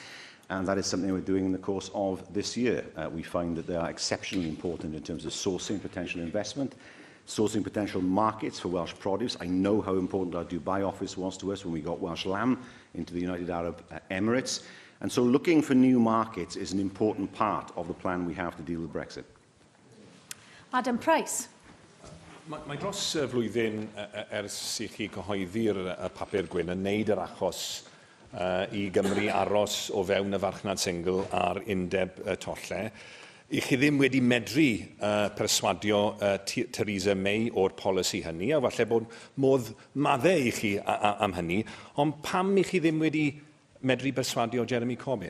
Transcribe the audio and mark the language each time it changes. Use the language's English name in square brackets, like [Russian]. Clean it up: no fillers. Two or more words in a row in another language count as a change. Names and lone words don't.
[English] And that is something we're doing in the course of this year. We find that they are exceptionally important in terms of sourcing potential investment, sourcing potential markets for Welsh produce. I know how important our Dubai office was to us when we got Welsh lamb into the United Arab Emirates. And so looking for new markets is an important part of the plan we have to deal with Brexit. Adam Price. [Welsh] Mae dros flwyddyn ers I chi cyhoeddi'r papur gwyn yn neud yr achos I Gymru aros o fewn y farchnad singl ar undeb tolle. I chi ddim wedi medru perswadio Theresa May o'r polisi hynny, a falle bod modd maddau I chi am hynny, ond pam I chi ddim wedi medru perswadio Jeremy Corbyn?